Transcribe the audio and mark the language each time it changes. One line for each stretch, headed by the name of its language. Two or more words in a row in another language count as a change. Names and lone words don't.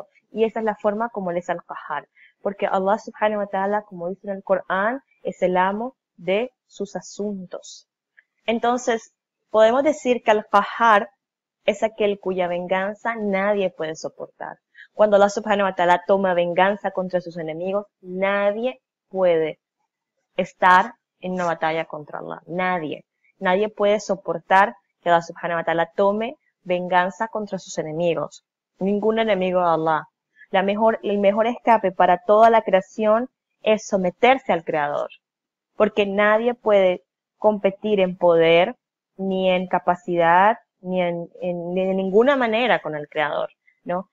Spanish: Y esa es la forma como Él es al-Qahhar. Porque Allah
Arabic: سبحانه وتعالى,
Spanish: como dice en el Corán, es el amo de sus asuntos. Entonces, podemos decir que al-Qahhar es aquel cuya venganza nadie puede soportar. Cuando Allah
Arabic: سبحانه وتعالى
Spanish: toma venganza contra sus enemigos, nadie puede estar en una batalla contra Allah. Nadie. Nadie puede soportar que Allah
Arabic: سبحانه وتعالى
Spanish: tome venganza contra sus enemigos. Ningún enemigo de Allah. El mejor escape para toda la creación es someterse al Creador. Porque nadie puede competir en poder, ni en capacidad, ni de ninguna manera con el Creador, ¿no?